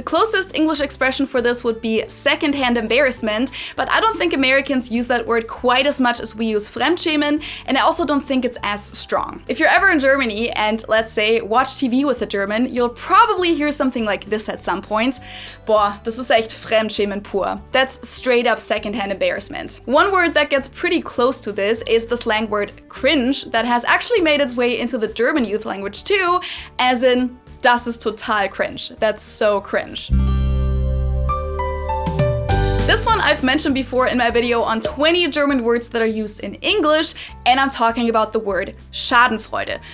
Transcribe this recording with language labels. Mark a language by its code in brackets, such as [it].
[en] The closest English expression for this would be secondhand embarrassment, but I don't think Americans use that word quite as much as we use fremdschämen, and I also don't think it's as strong. If you're ever in Germany and, let's say, watch TV with a German, you'll probably hear something like this at some point. [de] Boah, das ist echt Fremdschämen pur. [en] That's straight up secondhand embarrassment. One word that gets pretty close to this is the slang word cringe that has actually made its way into the German youth language too, as in, [de] das ist total cringe. [en] That's so cringe. This one I've mentioned before in my video on 20 German words that are used in English, and I'm talking about the word Schadenfreude.